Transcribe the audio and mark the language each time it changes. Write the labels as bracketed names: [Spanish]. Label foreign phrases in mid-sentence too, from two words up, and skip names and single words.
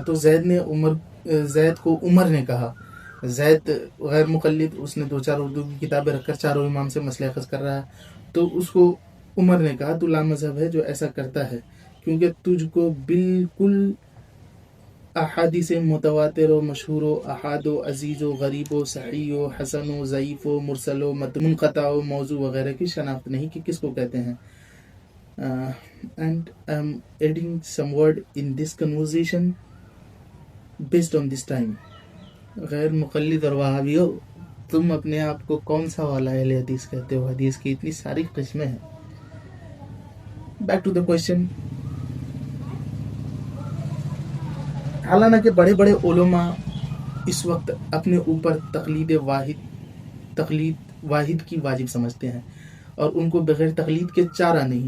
[Urdu] تو زید کو عمر نے کہا, زید غیر مقلد, اس نے دو چار اردو کی کتابیں رکھ کر چاروں امام سے مسئلہ اخذ کر رہا ہے. تو اس کو عمر نے کہا تو لامذہب ہے جو ایسا کرتا ہے, کیونکہ تجھ کو بالکل احادیث متواتر و مشہور و احاد و عزیز و غریب و صحیح و حسن و ضعیف و مرسل و منقطع و موضوع وغیرہ کی شناخت نہیں کہ کس کو کہتے ہیں. [English] And I'm adding some word in this conversation based on this time. [Urdu] غیر مقلد اور وہابیو, تم اپنے آپ کو کون سا والا اہل حدیث کہتے ہو؟ حدیث کی اتنی ساری قسمیں ہیں. [English] back to the question. [Urdu] حالانکہ بڑے بڑے علماء اس وقت اپنے اوپر تقلید واحد کی واجب سمجھتے ہیں اور ان کو بغیر تقلید کے چارہ نہیں.